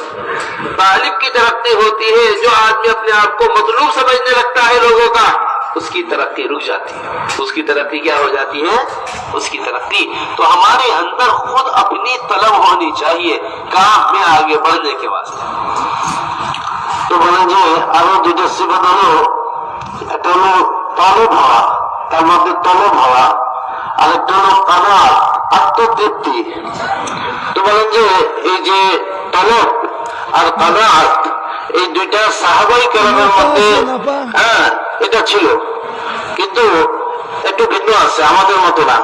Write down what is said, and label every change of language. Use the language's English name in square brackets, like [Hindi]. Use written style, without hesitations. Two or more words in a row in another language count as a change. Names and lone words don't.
[Urdu] طالب کی ترقی ہوتی ہے، جو آدمی اپنے آپ کو مطلوب سمجھنے لگتا ہے لوگوں کا، اس کی ترقی رک جاتی ہے۔ اس کی ترقی کیا ہو جاتی ہے؟ اس کی ترقی۔ تو ہمارے اندر خود اپنی طلب ہونی چاہیے کام میں آگے بڑھنے کے واسطے۔ [Bangla] তো বলেন যে আরো দুটো সিফাত হলো, একটা হলো তলব হওয়া, তার মধ্যে তলব হওয়া, আর একটা হলো কানাত, আত্মতৃপ্তি। তো বলেন যে এই যে তলব আর কানাত, এই দুইটা সাহাবাই কেরামের মধ্যে এটা ছিল, কিন্তু একটু ভিন্ন আছে, আমাদের মতো না।